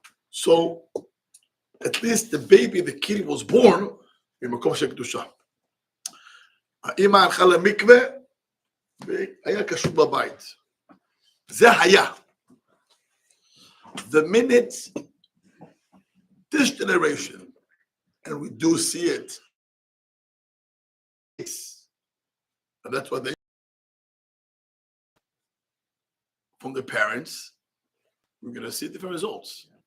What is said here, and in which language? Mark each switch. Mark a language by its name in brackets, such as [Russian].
[English] So, at least the baby, the kid was born [Hebrew] במקום של קדושה. האמא הלכה למקווה והיה קשור בבית. זה היה. [English] The minute this generation, and we do see it, and that's what they from the parents, we're going to see different results.